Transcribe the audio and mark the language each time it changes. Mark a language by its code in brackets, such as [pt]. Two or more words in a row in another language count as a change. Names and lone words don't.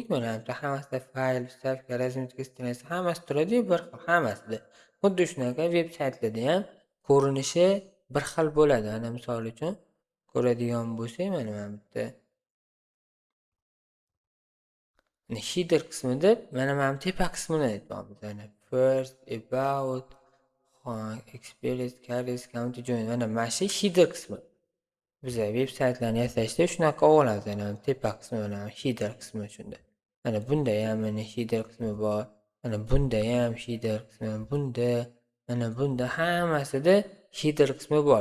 [uz] Mana bu hammasida fayl, [ru] вставка, разметка [uz] stranasi hammasi turadi-yu, bir xil hammasida. Xuddi shunaqa veb-saytlarda ham ko'rinishi bir xil bo'ladi. Mana misol uchun ko'radigan bo'lsak, mana bu yerda header qismida mana bu tepa qismini aytyapmiz. [en] Mana first, about, experience, careers, county, join. [uz] Mana shu header qismi. Biz veb-saytlarni yasashda shunaqa olamiz. Mana tepa qismi, mana header qismi shunda. Mana bunda ham mana header qismi bor. Mana bunda ham header qismi, bunda hammasida header qismi bor.